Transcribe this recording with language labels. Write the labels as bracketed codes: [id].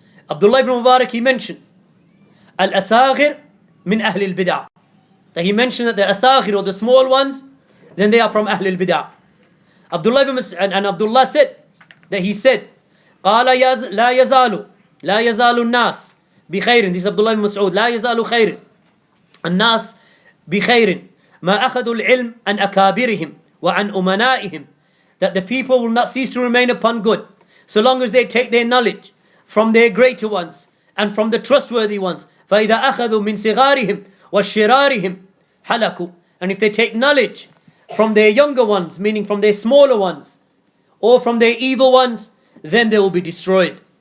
[en] Abdullah ibn Mubarak, he mentioned al-asaghir min ahli al-bid'ah, that he mentioned that the asaghir, or the small ones, then they are from ahli al-bid'ah. Abdullah said that he said, [ar] قال لا يزال الناس بخير. [en] This is Abdullah ibn Mas'ud. [ar] لا يزال خير الناس بخير ما أخذوا العلم عن أكابرهم وعن أمنائهم. [en] that the people will not cease to remain upon good, so long as they take their knowledge from their greater ones and from the trustworthy ones. [ar] فَإِذَا أَخَذُوا مِنْ صِغَارِهِمْ وَشِرَارِهِمْ حَلَكُوا. [en] And if they take knowledge from their younger ones, meaning from their smaller ones, or from their evil ones, then they will be destroyed.